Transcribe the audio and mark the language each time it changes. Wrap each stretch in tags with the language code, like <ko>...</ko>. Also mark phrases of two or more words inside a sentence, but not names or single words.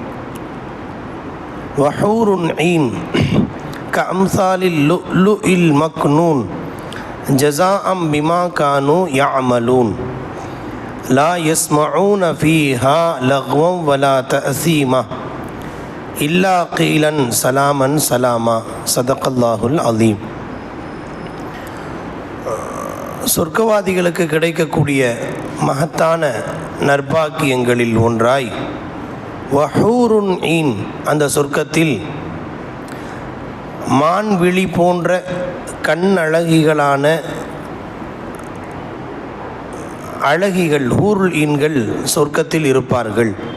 <ar>وحور عين كأمثال اللؤلؤ المكنون جزاء بما كانوا يعملون لا يسمعون فيها لغوا ولا تأثيما إلا قيلا سلاما سلاما. صدق الله العظيم.</ar> <ta>சொர்க்கவாதிகளுக்கு கிடைக்கக்கூடிய மகத்தான நற்பாக்கியங்களில் ஒன்றாய்</ta> <ar>وحور عين,</ar> <ta>அந்த சொர்க்கத்தில் மான்விழி போன்ற கண்ணழகிகளான அழகிகள் ஹூருல் ஈன்கள் சொர்க்கத்தில் இருப்பார்கள்.</ta>